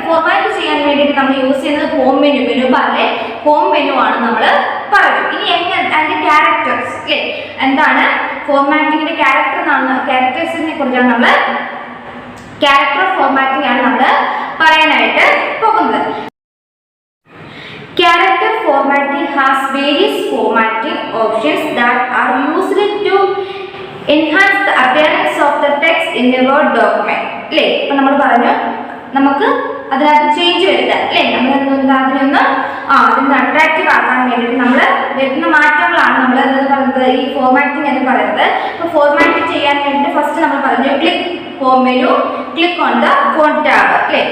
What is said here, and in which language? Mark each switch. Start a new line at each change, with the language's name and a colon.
Malayalam: Format ചെയ്യാൻ വേണ്ടിയിട്ട് നമ്മൾ യൂസ് ചെയ്യുന്നത് ഹോം മെനു ബാറിലെ ഹോം മെനു ആണ് നമ്മൾ പറയുന്നത്. ഇനി അതിന്റെ ക്യാരക്ടേഴ്സ് അല്ലേ, എന്താണ് ഫോർമാറ്റിംഗിന്റെ ക്യാരക്ടേഴ്സിനെ കുറിച്ചാണ് നമ്മൾ ക്യാരക്ടർ ഓഫ് ഫോർമാറ്റിംഗ് ആണ് നമ്മൾ പറയാനായിട്ട് പോകുന്നത്.
English: Character formatting has various formatting options that are used to enhance the appearance of the text in a Word document.
Malayalam: അല്ലേ, ഇപ്പം നമ്മൾ പറഞ്ഞു നമുക്ക് അതിനകത്ത് ചേഞ്ച് വരുത്താൻ അല്ലേ, നമ്മൾ അതിനൊന്ന് അതിന് അട്രാക്റ്റീവ് ആക്കാൻ വേണ്ടിയിട്ട് നമ്മൾ വരുന്ന മാറ്റങ്ങളാണ് നമ്മൾ എന്ന് പറയുന്നത് ഈ ഫോർമാറ്റിംഗ് എന്ന് പറയുന്നത്. അപ്പോൾ ഫോർമാറ്റിംഗ് ചെയ്യാൻ വേണ്ടിയിട്ട് ഫസ്റ്റ് നമ്മൾ പറഞ്ഞു click home menu, click on the phone tab അല്ലേ.